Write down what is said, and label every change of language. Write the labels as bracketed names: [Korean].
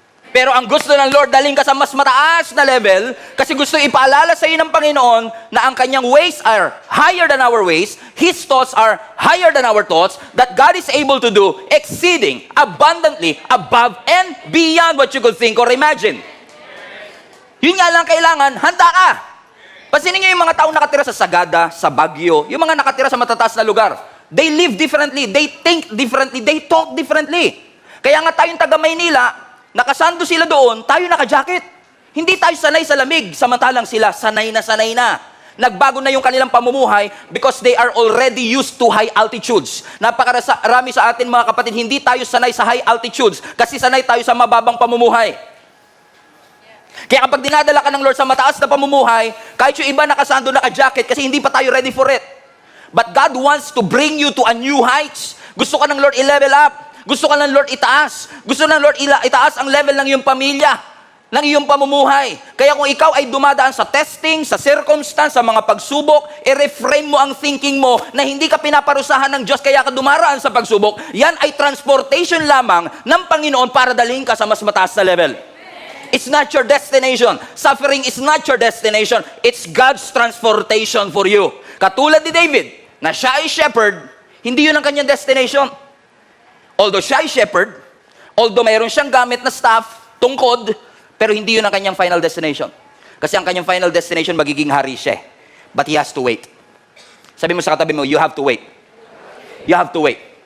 [Filipino] Pero ang gusto ng Lord, daling ka sa mas mataas na level kasi gusto ipaalala sa iyo ng Panginoon na ang kanyang [English] ways are higher than our ways, His thoughts are higher than our thoughts, that God is able to do exceeding, abundantly, above, and beyond what you could think or imagine. [Filipino] Yun nga lang kailangan, handa ka. Pansinin niyo yung mga taong nakatira sa Sagada, sa Baguio, yung mga nakatira sa matataas na lugar. [English] They live differently, they think differently, they talk differently. [Filipino] Kaya nga tayong taga Maynila, nakasando sila doon, tayo naka-jacket. Hindi tayo sanay sa lamig, samantalang sila sanay na sanay na. Nagbago na yung kanilang pamumuhay [English] because they are already used to high altitudes. [Filipino] Napakarami sa atin mga kapatid, hindi tayo sanay sa high altitudes kasi sanay tayo sa mababang pamumuhay. Kaya kapag dinadala ka ng Lord sa mataas na pamumuhay, kahit yung iba nakasando naka-jacket kasi hindi pa tayo ready for it. [English] But God wants to bring you to a new heights. [Filipino] Gusto ka ng Lord i-level up. Gusto ka ng Lord itaas. Gusto ng Lord itaas ang level ng iyong pamilya, ng iyong pamumuhay. Kaya kung ikaw ay dumadaan sa testing, sa circumstance, sa mga pagsubok, i-reframe mo ang thinking mo na hindi ka pinaparusahan ng Diyos kaya ka dumaraan sa pagsubok. Yan ay transportation lamang ng Panginoon para dalhin ka sa mas mataas na level. [English] It's not your destination. Suffering is not your destination. It's God's transportation for you. [Filipino] Katulad ni David, na siya ay shepherd, hindi yun ang kanyang destination. Although siya ay shepherd, although mayroon siyang gamit na staff, tungkod, pero hindi yun ang kanyang final destination. Kasi ang kanyang final destination, magiging hari siya. [English] But he has to wait. [Filipino] Sabi mo sa katabi mo, [English] you have to wait. You have to wait.